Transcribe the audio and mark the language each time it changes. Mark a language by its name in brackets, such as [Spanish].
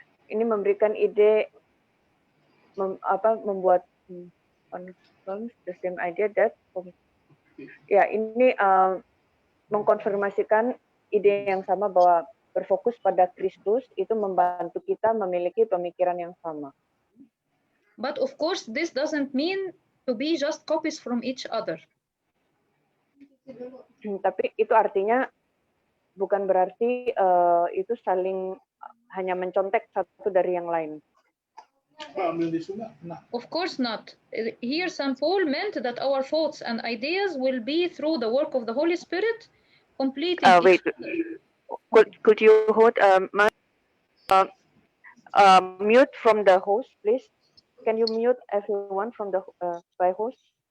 [Indonesian] Ini memberikan ide membuat [English] the same idea that [Indonesian] ini mengkonfirmasikan ide yang sama bahwa berfokus pada Kristus itu membantu kita memiliki pemikiran yang sama. [English] But of course, this doesn't mean to be just copies from each other. [Indonesian] Tapi itu artinya bukan berarti itu saling hanya mencontek satu dari yang lain. [English] Of course not. Here St. Paul meant that our thoughts and ideas will be through the work of the Holy Spirit, completing wait. Could you hold mute from the host, please? Can you mute everyone from the by host?